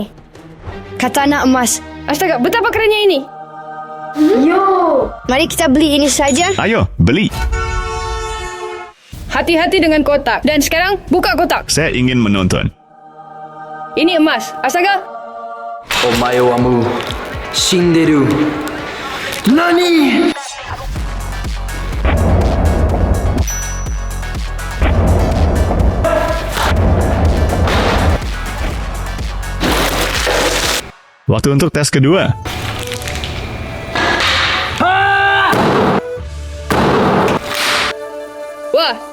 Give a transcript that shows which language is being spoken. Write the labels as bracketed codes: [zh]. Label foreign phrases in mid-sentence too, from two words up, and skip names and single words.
[id] Katana emas. Astaga, betapa kerennya ini. Mari kita beli ini saja. Ayo, beli. Hati-hati dengan kotak. Dan sekarang, buka kotak. Saya ingin menonton. Ini emas. Astaga. [ja] お前はもう死んでる。何？ [id] Waktu untuk tes kedua. Wah,